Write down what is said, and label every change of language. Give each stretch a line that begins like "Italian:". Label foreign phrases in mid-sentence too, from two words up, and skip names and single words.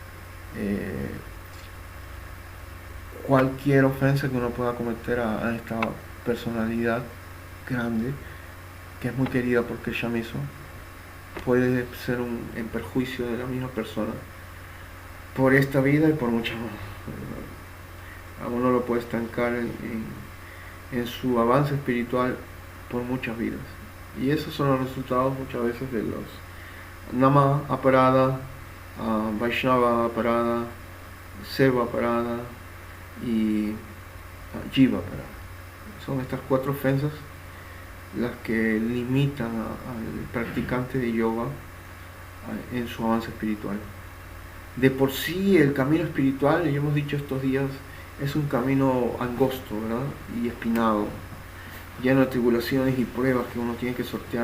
Spanish: Cualquier ofensa que uno pueda cometer a esta personalidad grande, que es muy querida por Krishna mismo, puede ser en perjuicio de la misma persona por esta vida y por muchas más. A uno lo puede estancar en su avance espiritual por muchas vidas. Y esos son los resultados muchas veces de los
Sanskrit: नाम अपराध, वैष्णव अपराध, सेवा अपराध
Spanish: y
Sanskrit: जीव अपराध.
Spanish: Son estas 4 ofensas las que limitan al practicante de yoga en su avance espiritual. De por sí el camino espiritual, ya hemos dicho estos días, es un camino angosto, ¿verdad? Y espinado, lleno de tribulaciones y pruebas que uno tiene que sortear.